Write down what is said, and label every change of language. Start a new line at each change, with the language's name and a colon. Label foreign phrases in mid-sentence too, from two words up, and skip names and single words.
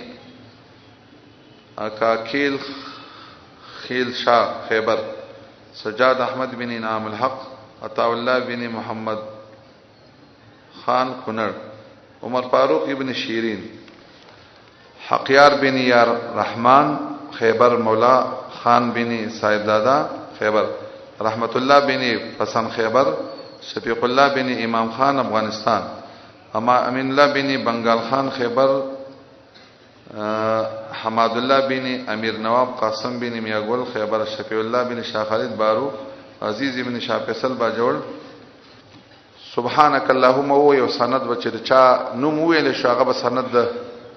Pashto: اکاکیل خیل شاہ خیبر، سجاد احمد بن انعام الحق، عطا اللہ بن محمد خان کنڑ، عمر فاروق ابن شیرین، حقیار بن یار رحمان خیبر، مولا خان بن صاحب دادا خیبر، رحمت اللہ بن پسند خیبر، شفیق اللہ بن امام خان افغانستان، امین اللہ بن بنگال خان خیبر، حماد اللہ بن امیر نواب قاسم بن میاگل خیبر، شفیع اللہ بن شاہ خالد بارو، عزیز بن شاہ فیصل باجوړ.
Arabic: سبحانك اللهم،
Pashto: و یو سند بچی چا نوم ویل شو هغه سند